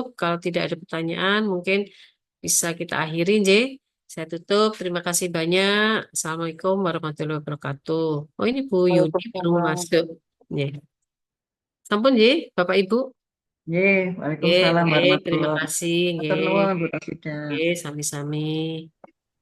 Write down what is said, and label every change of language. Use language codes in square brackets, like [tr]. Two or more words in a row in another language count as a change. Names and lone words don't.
[id] Kalau tidak ada pertanyaan, mungkin bisa kita akhiri, J. Saya tutup. Terima kasih banyak. [ar] السلام عليكم ورحمة الله وبركاته. [id] Oh, ini Bu Yuni baru [ar] وعليكم السلام. [id] masuk. Ya. Sampun, J, Bapak Ibu. Nggih, Oke, [ar] وعليكم السلام [id] oke. Terima [ar] ورحمة الله [id] kasih. [ar] وبركاته. [id] Nggih. [jv] Matur nuwun Bu Tasida. Oke, sami-sami.